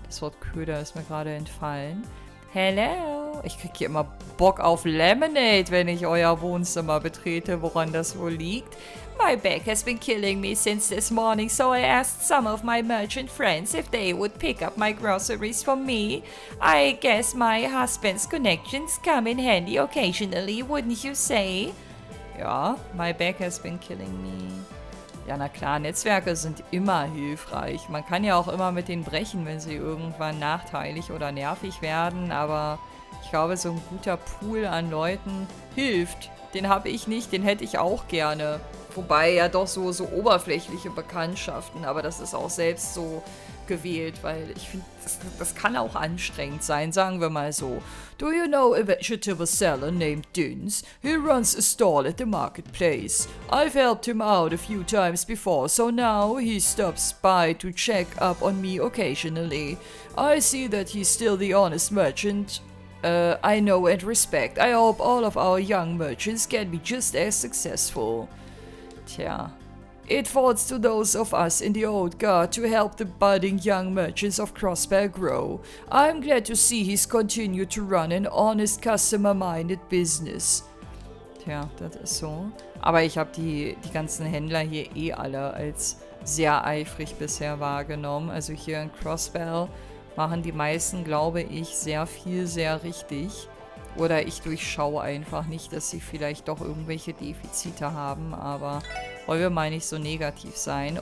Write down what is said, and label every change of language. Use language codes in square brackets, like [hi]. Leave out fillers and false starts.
[de] Das Wort Köder ist mir gerade entfallen. Hello! Ich krieg hier immer Bock auf Lemonade, wenn ich euer Wohnzimmer betrete, woran das wohl liegt. [en] My back has been killing me since this morning, so I asked some of my merchant friends if they would pick up my groceries for me. I guess my husband's connections come in handy occasionally, wouldn't you say? Ja, my back has been killing me. [de] Ja, na klar, Netzwerke sind immer hilfreich. Man kann ja auch immer mit denen brechen, wenn sie irgendwann nachteilig oder nervig werden, aber ich glaube, so ein guter Pool an Leuten hilft. Den habe ich nicht, den hätte ich auch gerne. Wobei ja doch so oberflächliche Bekanntschaften, aber das ist auch selbst so gewählt, weil ich finde, das kann auch anstrengend sein, sagen wir mal so. [en] Do you know a vegetable seller named Dins? He runs a stall at the marketplace. I've helped him out a few times before, so now he stops by to check up on me occasionally. I see that he's still the honest merchant I know and respect. I hope all of our young merchants can be just as successful. Tja. It falls to those of us in the old guard to help the budding young merchants of Crossbear grow. I'm glad to see he's continued to run an honest, customer-minded business. [de] Tja, das ist so. Aber ich habe die ganzen Händler hier eh alle als sehr eifrig bisher wahrgenommen. Also hier in Crossbear machen die meisten, glaube ich, sehr viel, sehr richtig. Oder ich durchschaue einfach nicht, dass sie vielleicht doch irgendwelche Defizite haben, aber wollen wir mal nicht so negativ sein.